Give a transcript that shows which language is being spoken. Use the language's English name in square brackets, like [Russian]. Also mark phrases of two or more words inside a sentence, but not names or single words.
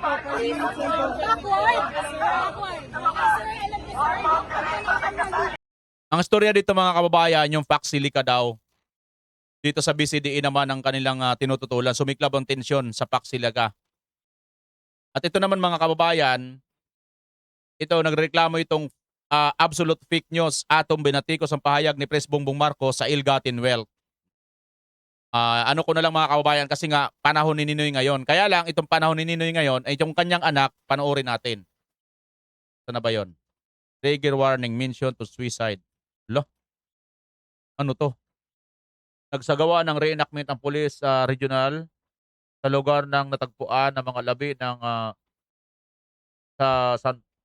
[English] Backward. Backward. Sir, [Filipino] alam niyo, [English] sir. [Filipino] Ang istorya dito mga kababayan, yung Paxilica daw. Dito sa BCDE naman ang kanilang tinututulan. Sumiklab ang tensyon sa Paxilica. At ito naman mga kababayan, nagreklamo itong [English] absolute fake news [Filipino] atong binatikos ang pahayag ni Pres Bongbong Marcos sa [English] ill-gotten wealth. [Filipino] Ano ko na lang mga kababayan kasi nga panahon ni Ninoy ngayon. Kaya lang itong panahon ni Ninoy ngayon ay itong kanyang anak, panoorin natin. Saan na ba yun? [English] Trigger warning, mention to suicide. [Filipino] Ano to? Nagsagawa ng reenactment ang pulis regional sa lugar ng natagpuan ng mga labi ng sa San Rafael, Bulacan.